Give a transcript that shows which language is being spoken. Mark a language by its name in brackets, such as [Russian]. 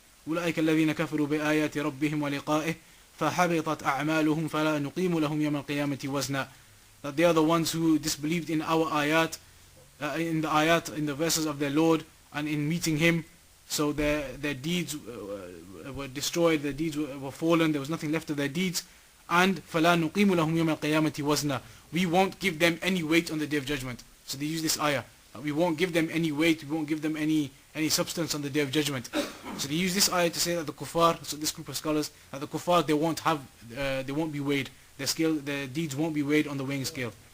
[Arabic] أولئك الذين كفروا بآيات ربهم ولقائه فحبطت أعمالهم فلا نقيم لهم يوم القيامة وزنا. [English] That they are the ones who disbelieved in our ayat, in the verses of their Lord, and in meeting Him. So their deeds were destroyed, their deeds were fallen, there was nothing left of their deeds. [Arabic] And فلا نقيم لهم يوم القيامة وزنا. [English] We won't give them any weight on the Day of Judgment. So they use this ayah. We won't give them any weight, we won't give them any substance on the Day of Judgment. So they use this ayah to say that the kuffar, so this group of scholars, that the kuffar, they won't be weighed. Their deeds won't be weighed on the weighing scale.